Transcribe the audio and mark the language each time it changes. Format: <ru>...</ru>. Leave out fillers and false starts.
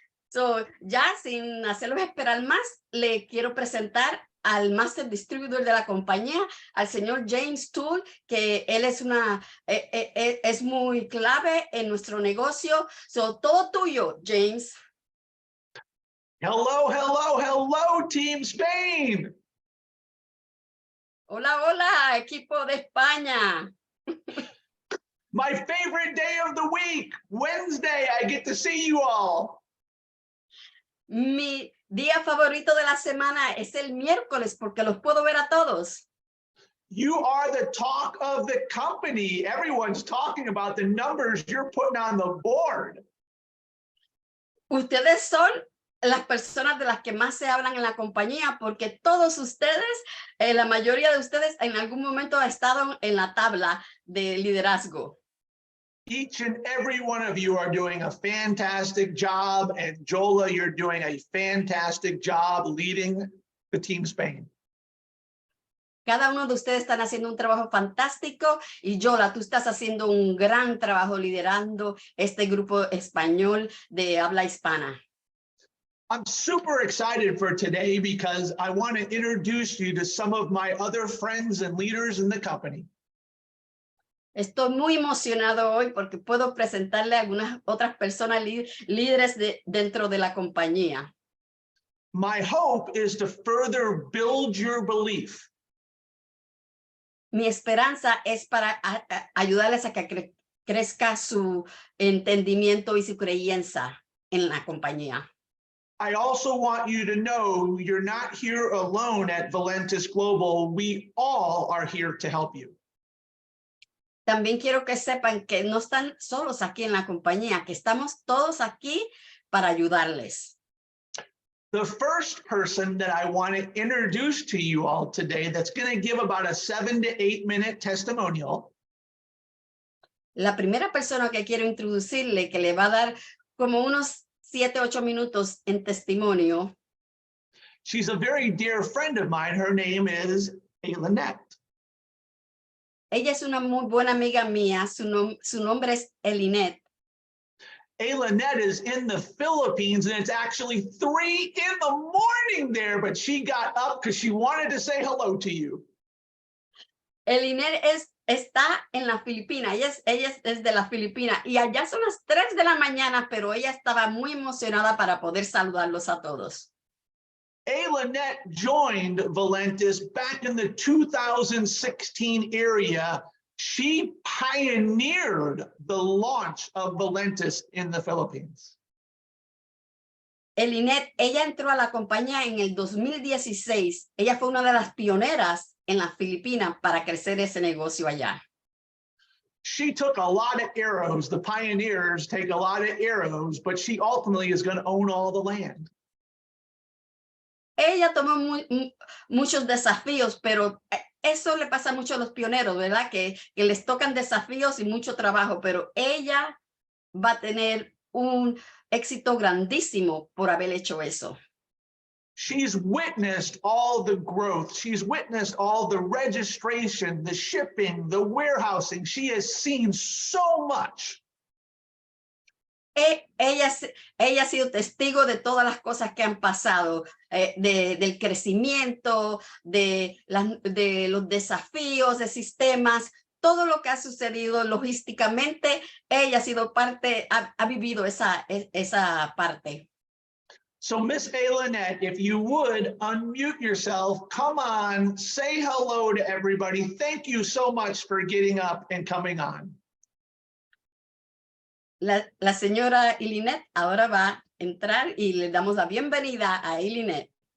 <es>So ya sin hacerlos esperar más, le quiero presentar al Master Distributor de la compañía, al señor James Tool, que él es muy clave en nuestro negocio. So todo tuyo, James.</es> <en>Hello, hello, hello, Team Spain.</en> <es>Hola, hola, equipo de España.</es> <en>My favorite day of the week, Wednesday, I get to see you all.</en> <es>Mi día favorito de la semana es el miércoles porque los puedo ver a todos.</es> <en>You are the talk of the company. Everyone's talking about the numbers you're putting on the board.</en> <es>Ustedes son las personas de las que más se hablan en la compañía porque todos ustedes, la mayoría de ustedes en algún momento ha estado en la tabla de liderazgo.</es> <en>Each and every one of you are doing a fantastic job, and Jola, you're doing a fantastic job leading the Team Spain.</en> <es>Cada uno de ustedes están haciendo un trabajo fantástico y Yola, tú estás haciendo un gran trabajo liderando este grupo español de habla hispana.</es> <en>I'm super excited for today because I want to introduce you to some of my other friends and leaders in the company.</en> <es>Estoy muy emocionado hoy porque puedo presentarle a algunas otras personas líderes dentro de la compañía.</es> <en>My hope is to further build your belief.</en> <es>Mi esperanza es para ayudarles a que crezca su entendimiento y su creencia en la compañía.</es> <en>I also want you to know you're not here alone at Valentis Global. We all are here to help you.</en> <es>También quiero que sepan que no están solos aquí en la compañía, que estamos todos aquí para ayudarles.</es> <en>The first person that I want to introduce to you all today that's going to give about a 7 to 8 minute testimonial</en> <es>La primera persona que quiero introducirle, que le va a dar como unos 7, 8 minutos en testimonio,</es> <en>she's a very dear friend of mine. Her name is Lynette.</en> <es>ella es una muy buena amiga mía, su nombre es Lynette.</es> <en>Lynette is in the Philippines and it's actually 3 in the morning there, but she got up because she wanted to say hello to you.</en> <es>Lynette está en la Filipina, ella es de la Filipina y allá son las 3 de la mañana, pero ella estaba muy emocionada para poder saludarlos a todos.</es> <en>Lynette joined Valentis back in the 2016 area. She pioneered the launch of Valentis in the Philippines.</en> <es>Lynette, ella entró a la compañía en el 2016. Ella fue una de las pioneras en las Filipinas para crecer ese negocio allá.</es> <en>She took a lot of arrows. The pioneers take a lot of arrows, but she ultimately is going to own all the land.</en> <es>Ella tomó muchos desafíos, pero eso le pasa mucho a los pioneros, ¿verdad? Que les tocan desafíos y mucho trabajo, pero ella va a tener un éxito grandísimo por haber hecho eso.</es> <en>She's witnessed all the growth. She's witnessed all the registration, the shipping, the warehousing. She has seen so much.</en> <es>Ella ha sido testigo de todas las cosas que han pasado, del crecimiento, de los desafíos, de sistemas, todo lo que ha sucedido logísticamente. Ella ha sido parte, ha vivido esa parte.</es> <en>So Miss Lynette, if you would unmute yourself, come on, say hello to everybody. Thank you so much for getting up and coming on.</en> <es>La señora Lynette ahora va a entrar y le damos la bienvenida a Lynette.</es>